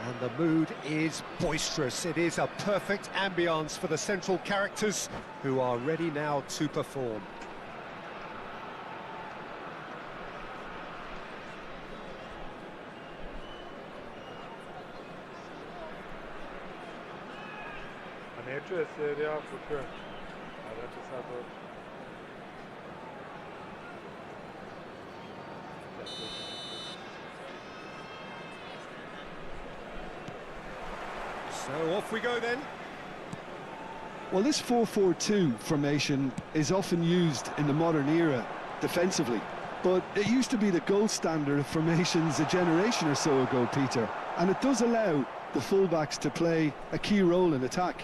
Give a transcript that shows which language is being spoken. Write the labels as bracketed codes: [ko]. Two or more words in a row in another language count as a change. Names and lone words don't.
[en] And the mood is boisterous. It is a perfect ambience for the central characters who are ready now to perform. [sr] A ne čuje se jer jako čujem. A da će sad doći. [en] So off we go then. Well, this 4-4-2 formation is often used in the modern era defensively, but it used to be the gold standard of formations a generation or so ago, Peter, and it does allow the fullbacks to play a key role in attack.